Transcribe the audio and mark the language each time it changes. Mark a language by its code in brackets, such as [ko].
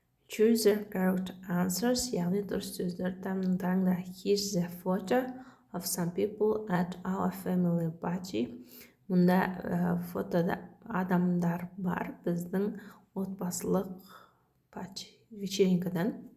[en] Choose the correct answers, [kk] яғни дұрыс сөздер таңда. [en] Here's the photo of some people at our family party. [kk] Мұнда фотода адамдар бар біздің отбасылық party, вечеринкадан.